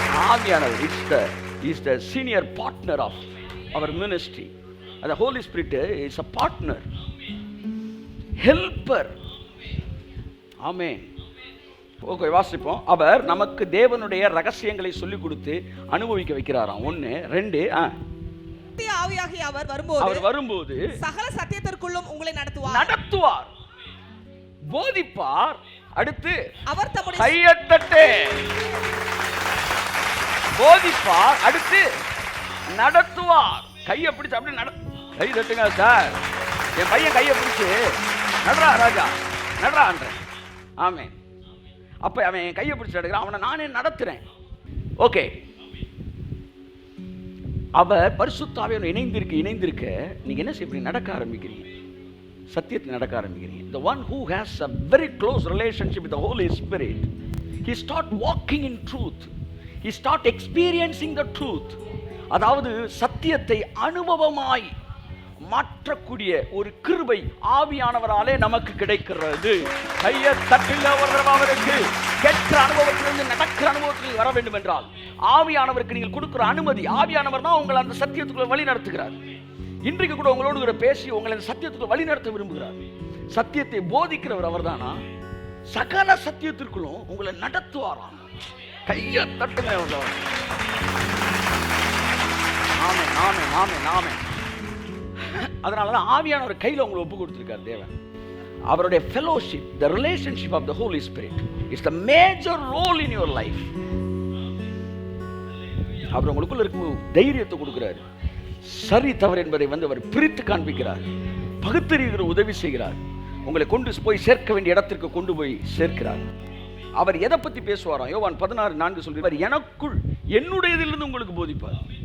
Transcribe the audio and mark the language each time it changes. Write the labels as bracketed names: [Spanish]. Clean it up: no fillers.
[English] ஆவியானவர் is the senior partner of our ministry. The Holy Spirit is a partner, helper. [Tamil] Amen. Okay, வாசிப்போம். அவர் நமக்கு தேவனுடைய ரகசியங்களை சொல்லிக் கொடுத்து அனுபவிக்க வைக்கிறாராம். 1, 2. ஆவியாகிய அவர் வரும்போது சகல சத்தியத்திற்குள்ளும் உங்களை நடத்துவார், போதிப்பார். அடுத்து அவர் தம்முடைய கையை தட்டு. போதிப்பார், அடுத்து நடத்துவார். கையை பிடிச்சு அப்படி கை தட்டுங்க சார். என் பையன் கையை பிடிச்சு நடரா ராஜா நடரான்ற. ஆமென். அப்ப அவன் என் கையை பிடிச்சு நடக்கிறான், அவனை நானே நடத்துறேன். ஓகே, அவர் பரிசுத்த ஆவியோடு இணைந்திருக்க நீங்க என்ன செய்ய, நடக்க ஆரம்பிக்கிறீங்க, சத்தியத்தில் நடக்க ஆரம்பிக்கிறீங்க. [English] The one who has a very close relationship with the Holy Spirit, he start walking in truth. He start experiencing the truth. [Tamil] அதாவது சத்தியத்தை அனுபவமாய் மாற்றக்கூடிய ஒரு கிருபை ஆவியானவராலே நமக்கு கிடைக்கிறது. கையை தட்டில் அவருக்கு கேட்கிற அனுபவத்திலிருந்து நடக்கிற அனுபவத்தில் வர வேண்டும் என்றால் ஆவியானவருக்கு நீங்கள் கொடுக்கிற அனுமதி. ஆவியானவர் தான் உங்களை அந்த சத்தியத்துக்குள்ள வழி நடத்துகிறார். இன்றைக்கு கூட உங்களோடு பேசி உங்களை அந்த சத்தியத்துக்குள்ள வழி நடத்த விரும்புகிறார். சத்தியத்தை போதிக்கிறவர் அவர் தானா? சகல சத்தியத்திற்குள்ளும் உங்களை நடத்துவாராம். கையை தட்டுங்க. ஆமே ஆமே ஆமே ஆமே. அதனாலதான் ஆவியானவர் கையில உங்களை ஒப்பு கொடுத்திருக்கார் தேவன். [English] அவருடைய fellowship, the relationship of the Holy Spirit is the major role in your life. [Tamil] அவர் உங்களுக்குள்ள இருக்கும் தைரியத்தை கொடுக்கிறார். சரி தவறு என்பதை அவர் பிரித்து காண்பிக்கிறார், பகுத்தறிகிற உதவி செய்கிறார், உங்களை கொண்டு போய் சேர்க்க வேண்டிய இடத்திற்கு கொண்டு போய் சேர்க்கிறார். அவர் எதை பத்தி பேசுவாராம்? யோவான் 16:4 சொல்றார், எனக்குள் என்னுடையதிலிருந்து உங்களுக்கு போதிப்பார்.